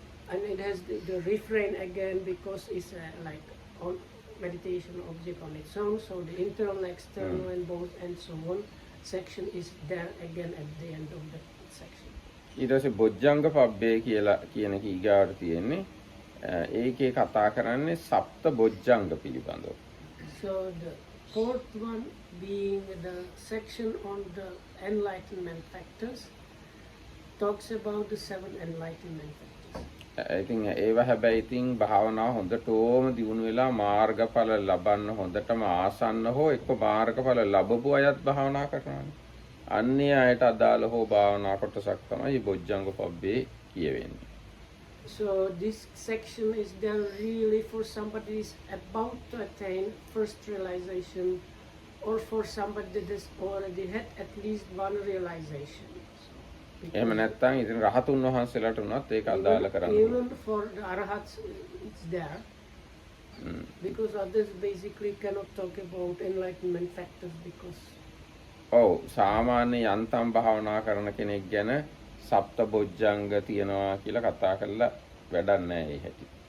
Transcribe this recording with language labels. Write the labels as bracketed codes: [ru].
[en] And it has the refrain again because it's like on meditation object on its own. So the internal, external, and both, and so on section is there again at the end of the section. [si] ඊට පස්සේ බොජ්ජංග පබ්බේ කියලා කියන එක ඊගාවට තියෙන්නේ. ඒකේ කතා කරන්නේ සප්ත බොජ්ජංග පිළිබඳව. [en] So the fourth one being the section on the enlightenment factors talks about the 7 enlightenment factors. [si] ඉතින් ඒව හැබැයි ඉතින් භාවනාව හොඳටම දියුණු වෙලා මාර්ගඵල ලබන්න හොඳටම ආසන්න හෝ එක්ක මාර්ගඵල ලැබපු අයත් භාවනා කරනවානේ. අන්නේ අයට අදාළ හෝ භාවනා කොටසක් තමයි බොජ්ජංග පබ්බේ කියවෙන්නේ. [en] So this section is there really for somebody who is about to attain first realization, or for somebody that has already had at least one realization. [si] එහෙම නැත්නම් ඉතින් රහතුන් වහන්සේලාට උනත් ඒක අදාළ කරන්න. [en] Even for the arahats it's there. Because others basically cannot talk about enlightenment factors because [si] ඔව් සාමාන්‍ය යන්තම් භාවනා කරන කෙනෙක් ගැන සප්ත බොජ්ජංග තියනවා කියලා කතා කරලා වැඩක් නැහැ ඒ හැටි.